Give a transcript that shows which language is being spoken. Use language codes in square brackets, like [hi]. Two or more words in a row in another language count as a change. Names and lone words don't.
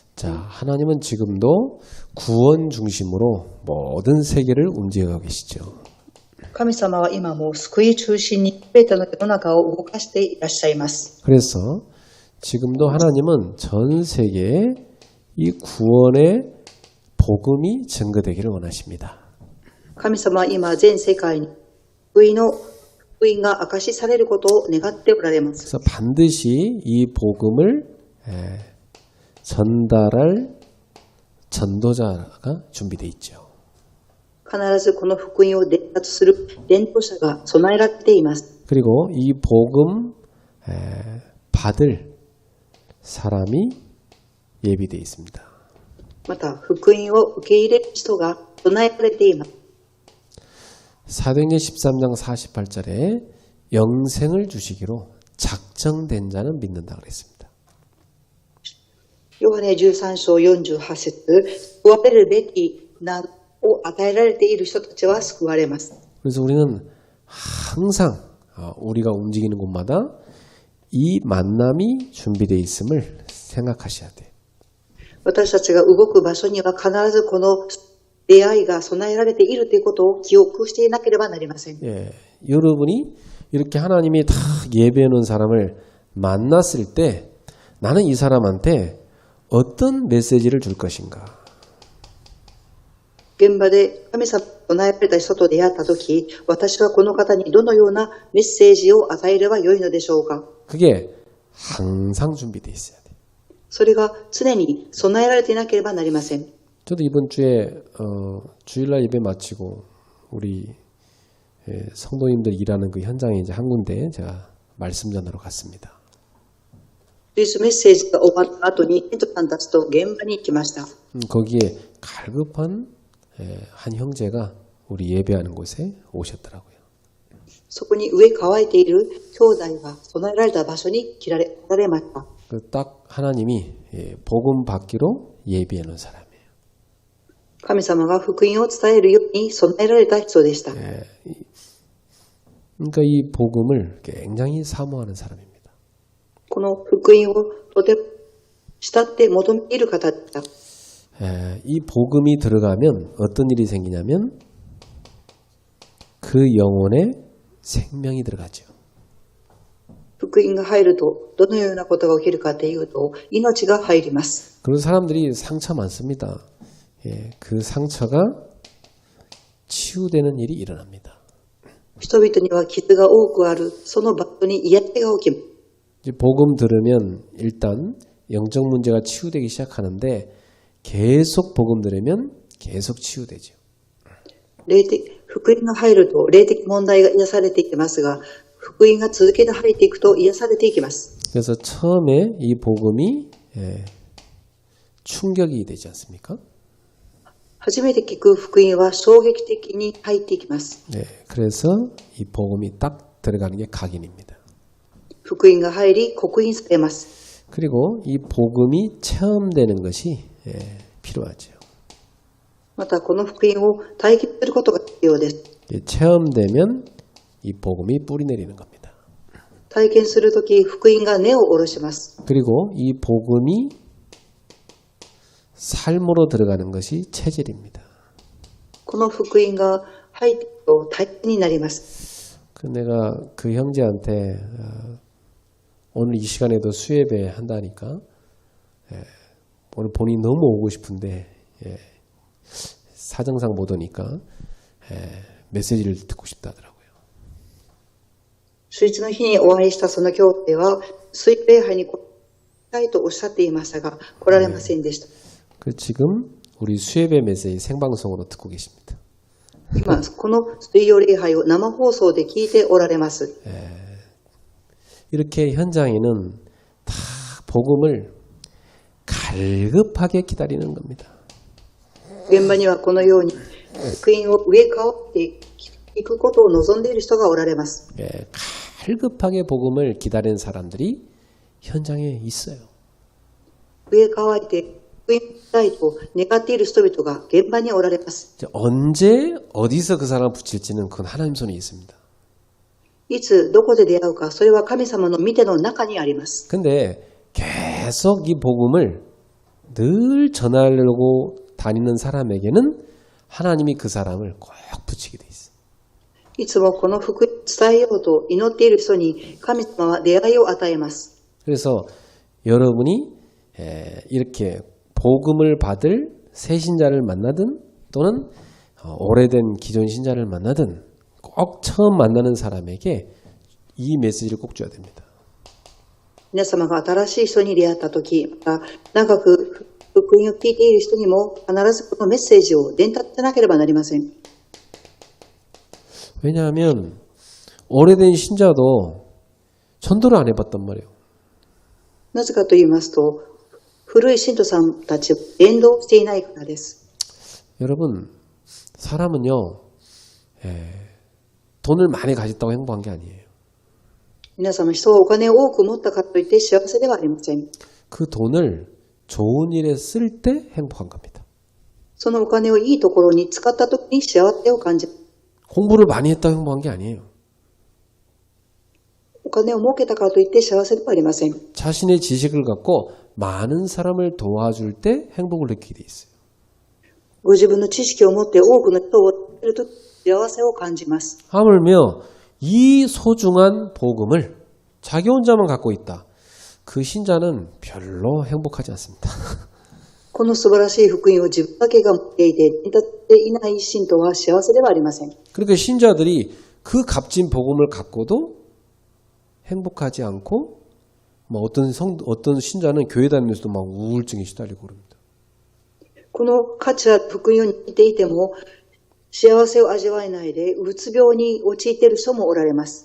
[ko] 자, 하나님은 지금도 구원 중심으로 모든 세계를 움직여 계시죠. [ja] 神様は今も救い中心に全ての世の中を動かしていらっしゃいます。 [ko] 그래서 지금도 하나님은 전 세계에 이 구원의 복음이 증거되기를 원하십니다. [ja] 神様は今全世界に福音が証しされることを願っておられます。 [ko] 그래서 반드시 이 복음을 전달할 전도자가 준비되어 있죠. [ja] 必ずこの福音を伝達する伝道者が備えられています。 [ko] 그리고 이 복음 받을 사람이 예비되어 있습니다. [ja] また福音を受け入れる人が備えられています。 [ko] 사도행전 13장 48절에 영생을 주시기로 작정된 자는 믿는다 그랬습니다. [ja] ヨハネ13章48節、救われるべき名を与えられている人たちは救われます。 [ko] 그래서 우리는 항상 우리가 움직이는 곳마다 이 만남이 준비되어 있음을 생각하셔야 돼요. [ja] 私たちが動く場所には必ずこの出会いが備えられているということを記憶していなければなりません。 [ko] 예, 여러분이 이렇게 하나님이 다 예배해 놓은 사람을 만났을 때 나는 이 사람한테 어떤 메시지를 줄 것인가? [ja] 現場で神様が備えられた人と出会ったとき、私はこの方にどのようなメッセージを与えればよいのでしょうか。 [ko] 그게 항상 준비되어 있어야 돼요. [ja] それが常に備えられていなければなりません。 [ko] 저도 이번 주에 주일날 예배 마치고 우리 성도님들 일하는 그 현장에 이제 한 군데 제가 말씀 전하러 갔습니다. [ja] メッセージが終わった後にテントさんたちと現場に行きました。 [ko] 거기에 갈급한 한 형제가 우리 예배하는 곳에 오셨더라고요. [ja] そこに上乾いている兄弟が備えられた場所に来られました。 [ko] 딱 하나님이 복음 받기로 예배해 놓은 사람이에요. [ja] 神様が福音を伝えるように備えられた人でした。 [ko] 그러니까 이 복음을 굉장히 사모하는 사람입니다. [ja] この福音をとても慕って求めている方でした。 [ko] 이 복음이 들어가면 어떤 일이 생기냐면 그 영혼에 생명이 들어가죠. [ja] 福音が入るとどのようなことが起きるかというと命が入ります。 [ko] 그런 사람들이 상처 많습니다. 그 상처가 치유되는 일이 일어납니다. [ja] 人々には傷が多くあるその場所に癒しが起きます。 [ko] 복음 들으면 일단 영적 문제가 치유되기 시작하는데 계속 복음 들으면 계속 치유되죠. [ja] 福音が入ると霊的問題が癒されていきますが、福音が続けて入っていくと癒されていきます。 [ko] 그래서 처음에 이 복음이 충격이 되지 않습니까? [ja] 初めて聞く福音は衝撃的に入っていきます。 [ko] 그래서 이 복음이 딱 들어가는 게 각인입니다. [ja] 福音が入り刻印されます。 [ko] 그리고 이 복음이 체험되는 것이 필요하죠. [ja] またこの福音を体験することが必要です。 [ko] 체험되면 이 복음이 뿌리 내리는 겁니다. [ja] 体験するとき福音が根を下ろします。 [ko] 그리고 이 복음이 삶으로 들어가는 것이 체질입니다. [ja] この福音が入っていくと体験になります。 [ko] 내가 그 형제한테 오늘 이 시간에도 수예배 한다니까 오늘 본인이 너무 오고 싶은데 사정상 못 오니까 메시지를 듣고 싶다 하더라고요. [ja] 主日の日にお会いしたその兄弟は水礼拝に来たいとおっしゃっていましたが来られませんでした。 [ko] 지금 우리 수예배 메시지 생방송으로 듣고 계십니다. [ja] 今この水曜礼拝を生放送で聞いておられます。 [ko] 이렇게 현장에는 다 복음을 갈급하게 기다리는 겁니다. [ja] 現場にはこのように福音を上からっていくことを望んでいる人がおられます。 [ko] 갈급하게 복음을 기다리는 사람들이 현장에 있어요. [ja] 上乾いて福音したいと願っている人々が現場におられます。 [ko] 언제 어디서 그 사람을 붙일지는 그건 하나님 손에 있습니다. [ja] いつどこで出会うかそれは神様の御手の中にあります。 [ko] 근데 계속 이 복음을 늘 전하려고 다니는 사람에게는 하나님이 그 사람을 꼭 붙이게 돼 있어요. [ja] いつもこの福音を伝えようと祈っている人に神様は出会いを与えます。 [ko] 그래서 여러분이 이렇게 복음을 받을 새 신자를 만나든 또는 오래된 기존 신자를 만나든 꼭 처음 만나는 사람에게 이 메시지를 꼭 줘야 됩니다. [ja] 皆様が新しい人に出会ったとき、また長く福音を聞いている人にも必ずこのメッセージを伝達しなければなりません。 [ko] 왜냐하면 오래된 신자도 전도를 안 해봤단 말이에요. [ja] なぜかと言いますと、古い信徒さんたちを伝道していないからです。 [ko] 여러분, 사람은요, 돈을 많이 가졌다고 행복한 게 아니에요. [ja] 皆様、人はお金を多く持ったからといって幸せではありません。 [ko] 그 돈을 좋은 일에 쓸 때 행복한 겁니다. [ja] そのお金をいいところに使ったときに幸せを感じます。 [ko] 공부를 많이 했다고 행복한 게 아니에요. [ja] お金を儲けたからといって幸せではありません。 [ko] 자신의 지식을 갖고 많은 사람을 도와줄 때 행복을 느끼게 돼 있어요. [ja] ご自分の知識を持って多くの人を助けると幸せを感じます。 [ko] 하물며 이 소중한 복음을 자기 혼자만 갖고 있다. 그 신자는 별로 행복하지 않습니다. [ja] この素晴らしい福音を自分だけが持っていて伝達していない信徒は幸せではありません。 [ko] 그러니까 신자들이 그 값진 복음을 갖고도 행복하지 않고 뭐 어떤 신자는 교회 다니면서도 막 우울증에 시달리고 그럽니다. [ja] この価値は福音を握っていても幸せを味わえないでうつ病に陥っている人もおられます。